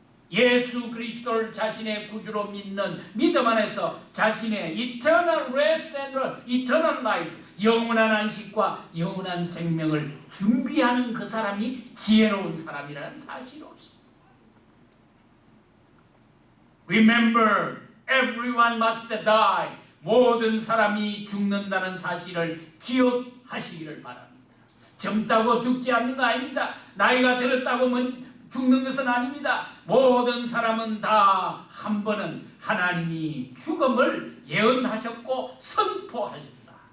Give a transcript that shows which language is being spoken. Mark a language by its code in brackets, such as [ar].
[ko] 예수 그리스도를 자신의 구주로 믿는 믿음 안에서 자신의 [en] eternal rest and eternal life, [ko] 영원한 안식과 영원한 생명을 준비하는 그 사람이 지혜로운 사람이라는 사실이 없습니다. [en] Remember, everyone must die. [ko] 모든 사람이 죽는다는 사실을 기억하시기를 바랍니다. 젊다고 죽지 않는 거 아닙니다. 나이가 들었다고 죽는 것은 아닙니다. 모든 사람은 다 한 번은 하나님이 죽음을 예언하셨고 선포하셨다.